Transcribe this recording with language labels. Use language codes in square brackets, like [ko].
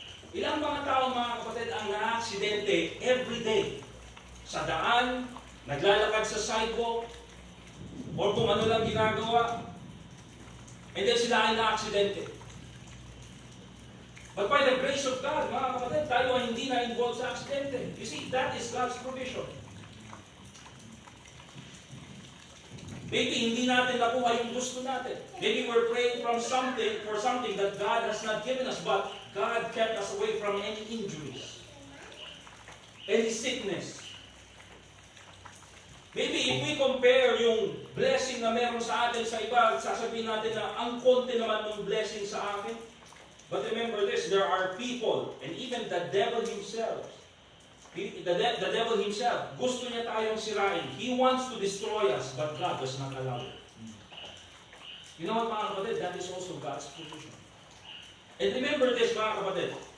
[tl] Ilang mga tao, mga kapatid, ang na-aksidente [en] every day? [tl] Sa daan, naglalakad sa sidewalk, or kung ano lang ginagawa, [en] and then [tl] sila ay na-aksidente. [en] But by the grace of God, [tl] mga kapatid, tayo ay hindi na-involved sa aksidente. [en] You see, that is God's provision. Maybe [tl] hindi natin nakuha yung gusto natin. [en] Maybe we're praying for something that God has not given us, but God kept us away from any injuries, any sickness. Maybe if we compare [tl] yung blessing na meron sa atin sa iba, sasabihin natin na ang konti naman ng blessing sa akin. [en] But remember this, there are people, and even the devil himself, the devil himself, [tl] gusto niya tayong sirain. [en] He wants to destroy us, but God does not allow it. You know what, [tl] mga kapatid? [en] That is also God's provision. And remember this, [tl] mga kapatid.